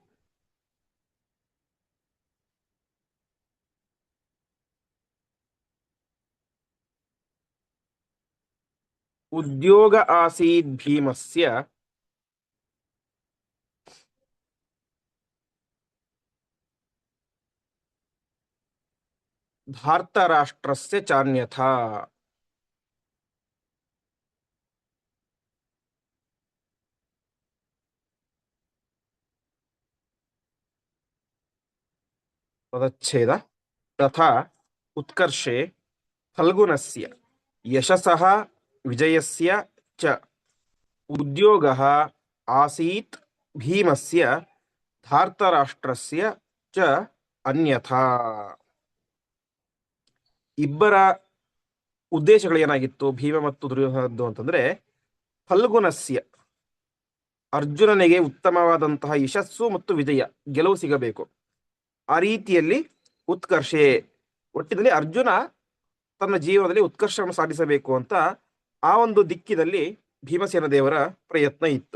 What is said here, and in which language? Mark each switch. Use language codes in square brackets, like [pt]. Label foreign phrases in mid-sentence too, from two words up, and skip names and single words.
[sa] ಉದ್ಯೋಗ ಆಸೀದ್ ಭೀಮಸ್ಯ ಧಾರ್ತರಾಷ್ಟ್ರಸ್ಯ ಚಾನ್ಯಥಾ. [kn] ಪದಚ್ಛೇದ. [sa] ತಥಾ ಉತ್ಕರ್ಷೆ ಫಲ್ಗುನಸ್ಯ ಯಶಸಃ ವಿಜಯಸ್ಯ ಚ ಉದ್ಯೋಗಃ ಆಸೀತ್ ಭೀಮಸ್ಯ ಧಾರ್ತರಾಷ್ಟ್ರಸ್ಯ ಚ ಅನ್ಯಥಾ. [kn] ಇಬ್ಬರ ಉದ್ದೇಶಗಳೇನಾಗಿತ್ತು ಭೀಮ ಮತ್ತು ದುರ್ಯೋಧನದ್ದು ಅಂತಂದ್ರೆ, ಫಲ್ಗುನಸ್ಯ ಅರ್ಜುನನಿಗೆ ಉತ್ತಮವಾದಂತಹ ಯಶಸ್ಸು ಮತ್ತು ವಿಜಯ, ಗೆಲುವು ಸಿಗಬೇಕು. ಆ ರೀತಿಯಲ್ಲಿ ಉತ್ಕರ್ಷೆ, ಒಟ್ಟಿನಲ್ಲಿ ಅರ್ಜುನ ತನ್ನ ಜೀವನದಲ್ಲಿ ಉತ್ಕರ್ಷವನ್ನು ಸಾಧಿಸಬೇಕು ಅಂತ ಆ ಒಂದು ದಿಕ್ಕಿನಲ್ಲಿ ಭೀಮಸೇನ ದೇವರ ಪ್ರಯತ್ನ ಇತ್ತು.